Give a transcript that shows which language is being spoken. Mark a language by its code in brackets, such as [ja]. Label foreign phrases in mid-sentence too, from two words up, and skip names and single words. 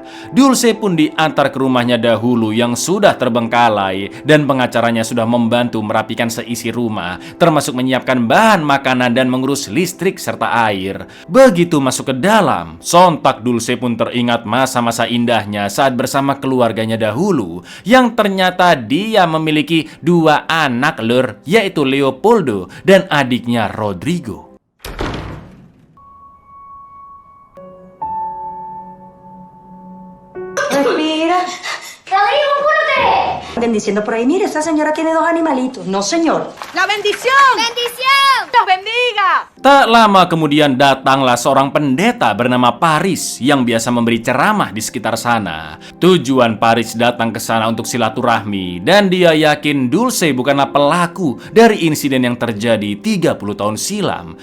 [id] Dulce pun diantar ke rumahnya dahulu yang sudah terbengkalai dan pengacaranya sudah membantu merapikan seisi rumah termasuk menyiapkan bahan makanan dan mengurus listrik serta air. Begitu masuk ke dalam, sontak Dulce pun teringat masa-masa indahnya saat bersama keluarganya dahulu yang ternyata dia memiliki dua anak lur, yaitu Leopoldo dan adiknya Rodrigo. [es] Respira. Rodrigo, apúrate. Anden diciendo por ahí, mire, esta señora tiene dos animalitos. No, señor. ¡La bendición! ¡Bendición! los bendiga. [id] Tak lama kemudian datanglah seorang pendeta bernama Paris yang biasa memberi ceramah di sekitar sana. Tujuan Paris datang ke sana untuk silaturahmi dan dia yakin Dulce bukanlah pelaku dari insiden yang terjadi 30 tahun silam.